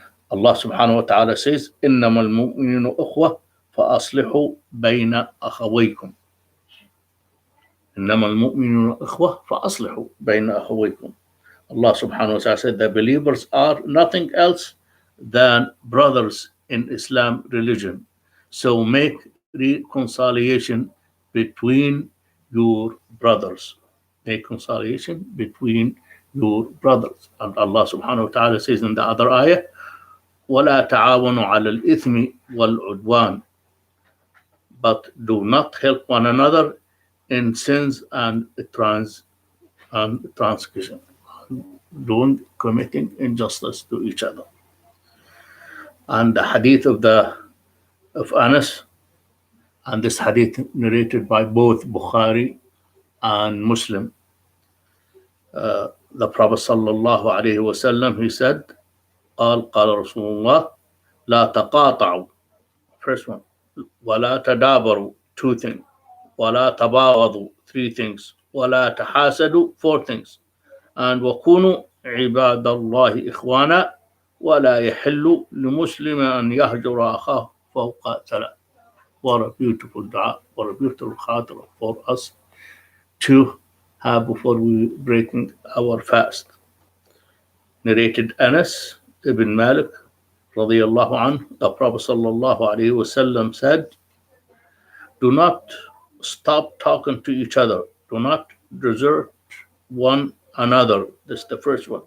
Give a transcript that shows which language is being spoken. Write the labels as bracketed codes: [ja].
[en] Allah subhanahu wa ta'ala says, [ar] إِنَّمَا الْمُؤْمِنُونَ أُخْوَةٌ فَأَصْلِحُوا بَيْنَ أَخَوَيْكُمْ. إِنَّمَا الْمُؤْمِنُونَ أُخْوَةٌ فَأَصْلِحُوا بَيْنَ أَخَوَيْكُمْ. [en] Allah subhanahu wa ta'ala said, the believers are nothing else than brothers in Islam religion. So make reconciliation between your brothers. Make reconciliation between your brothers. And Allah subhanahu wa ta'ala says in the other ayah, [ar] وَلَا تَعَاوَنُوا عَلَى الْإِثْمِ وَالْعُدْوَانِ. [en] But do not help one another in sins and transgression, committing injustice to each other. And the hadith of Anas, and this hadith narrated by both Bukhari and Muslim. The Prophet sallallahu alaihi wasallam, he said, [ar] قال رسول الله لا تقاطعوا, [en] first one, [ar] ولا تدابروا, [en] two things, [ar] ولا تباغضوا, [en] three things, [ar] ولا تحاسدوا, [en] four things, and [ar] وكونوا عباد الله إخوانا ولا يحل لمسلم أن يهجر أخاه فوق ثلاث. [en] What a beautiful dua, what a beautiful khatirah for us to have before we breaking our fast. Narrated Anas ibn Malik radiyallahu anhu, the Prophet sallallahu alaihi wasallam said, do not stop talking to each other, do not desert one another. This is the first one.